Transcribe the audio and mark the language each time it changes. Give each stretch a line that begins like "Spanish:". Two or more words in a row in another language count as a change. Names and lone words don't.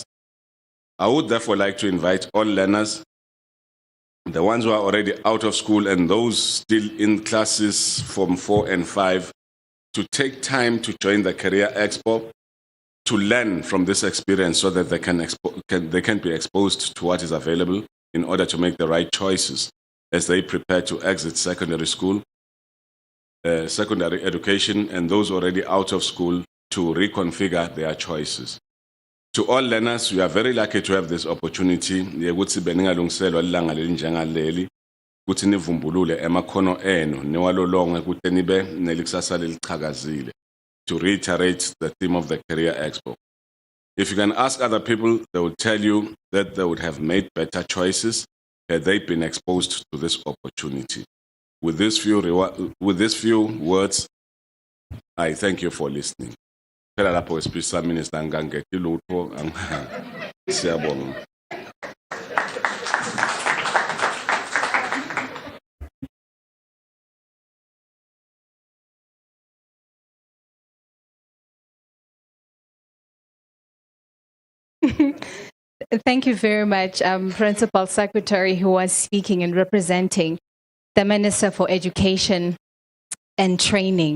English: I would therefore like to invite all learners, the ones who are already out of school and those still in classes from 4 and 5, to take time to join the Career Expo, to learn from this experience so that they can be exposed to what is available in order to make the right choices as they prepare to exit secondary school, secondary education, and those already out of school to reconfigure their choices. To all learners, we are very lucky to have this opportunity
Swati: ukuthi nivumbulule emakhono enu niwalolonge ukuthi nibe nelikusasa lelichakazile,
English: to reiterate the theme of the Career Expo. If you can ask other people, they will tell you that they would have made better choices had they been exposed to this opportunity. With these few words, I thank you for listening.
Swati: Phela lapho speech sa minister ngangethi lutho siyabonga.
English: Thank you very much, Principal Secretary, who was speaking and representing the Minister for Education and Training.